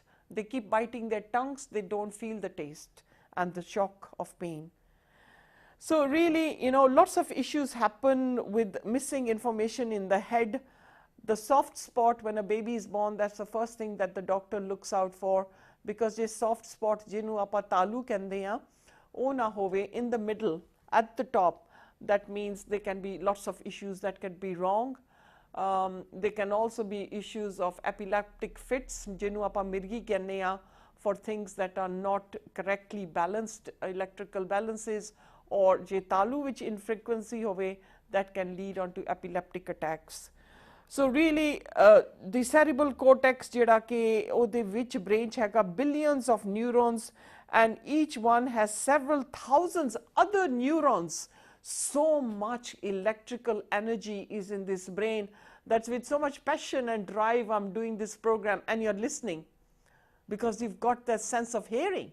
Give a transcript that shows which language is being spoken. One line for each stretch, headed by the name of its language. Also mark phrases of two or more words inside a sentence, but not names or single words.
English: They keep biting their tongues, they don't feel the taste and the shock of pain. So really, you know, lots of issues happen with missing information in the head. The soft spot when a baby is born, that's the first thing that the doctor looks out for, because this soft spot
Punjabi: ਜਿਹਨੂੰ ਆਪਾਂ ਤਾਲੂ ਕਹਿੰਦੇ ਆ, ਉਹ ਨਾ ਹੋਵੇ
English: in the middle, at the top. That means there can be lots of issues that can be wrong. There can also be issues of epileptic fits,
Punjabi: ਜਿਹਨੂੰ ਆਪਾਂ ਮਿਰਗੀ ਕਹਿੰਦੇ ਆ,
English: for things that are not correctly balanced electrical balances, or
Punjabi: ਜੇ ਤਾਲੂ ਵਿੱਚ infrequency ਹੋਵੇ,
English: that can lead on to epileptic attacks. So really, the cerebral cortex,
Punjabi: ਜਿਹੜਾ ਕਿ ਉਹਦੇ ਵਿੱਚ brain 'ਚ ਹੈਗਾ
English: billions of neurons, and each one has several thousands other neurons. So much electrical energy is in this brain. That's with so much passion and drive I'm doing this program, and you're listening because you've got that sense of hearing.